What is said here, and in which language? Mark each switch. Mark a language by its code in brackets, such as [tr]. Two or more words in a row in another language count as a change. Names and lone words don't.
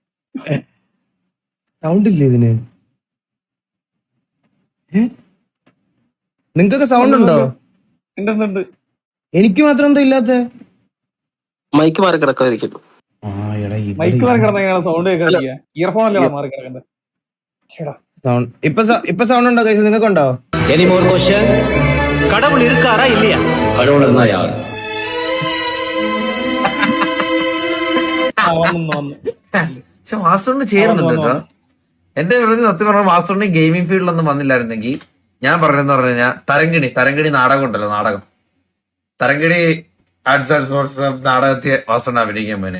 [ml] സൗണ്ട് ഇല്ലേ ഇതിന്? നിങ്ങക്കൊക്കെ സൗണ്ട് ഉണ്ടോ? എനിക്ക് മാത്രം എന്താ ഇല്ലാത്ത? മൈക്ക് മാറി കിടക്കായിരിക്കും. മൈക്ക് മാറി കിടന്ന [en] sound earphone [ml] അല്ലേ മാറി കിടക്കണ്ടേ? ഇപ്പൊ സൗണ്ട് ഉണ്ടോ? നിങ്ങൾക്കുണ്ടോ? [en] Any more questions? [ta] கடவுள் இருக்காரா இல்லையா? கடவுள் இருந்தா யாரு? [ml] പക്ഷെ വാസുണ്ണി ചേരുന്നുണ്ട് കേട്ടോ. എന്റെ സത്യം പറഞ്ഞ വാസുണ്ണി [en] gaming fieldilonnum [ml] വന്നില്ലായിരുന്നെങ്കിൽ ഞാൻ പറഞ്ഞെന്ന് പറഞ്ഞു കഴിഞ്ഞാൽ തരങ്കിണി നാടകം ഉണ്ടല്ലോ, നാടകം തരങ്കിണി ആർട്സ് ആൻഡ് സ്പോർട്സ് നാടകത്തെ വാസുണ്ണ അഭിനയിക്കാൻ പോനെ.